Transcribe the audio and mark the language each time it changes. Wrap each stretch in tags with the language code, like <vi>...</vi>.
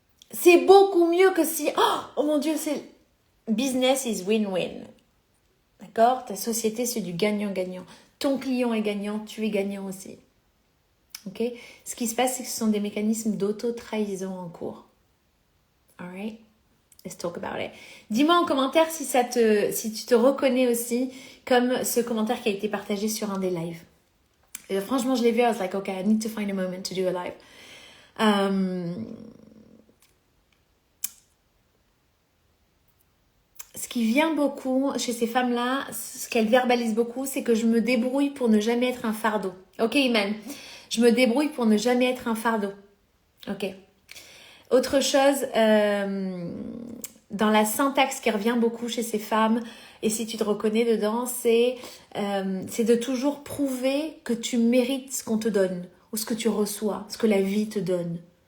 <fr>C'est beaucoup mieux que si, oh mon Dieu, c'est business is win-win. D'accord? Ta société, c'est du gagnant-gagnant. Ton client est gagnant, tu es gagnant aussi. Ok? Ce qui se passe, c'est que ce sont des mécanismes d'auto-trahison en cours.</fr> <en>Alright, let's talk about it.</en> <fr>Dis-moi en commentaire si tu te reconnais aussi comme ce commentaire qui a été partagé sur un des lives. Et franchement, je l'ai vu, I was like, okay, I need to find a moment to do a live. Ce qui vient beaucoup chez ces femmes-là, ce qu'elles verbalisent beaucoup, c'est que je me débrouille pour ne jamais être un fardeau. Ok, Iman, je me débrouille pour ne jamais être un fardeau. Ok. Autre chose, dans la syntaxe qui revient beaucoup chez ces femmes, et si tu te reconnais dedans, c'est de toujours prouver que tu mérites ce qu'on te donne, ou ce que tu reçois, ce que la vie te donne.</fr>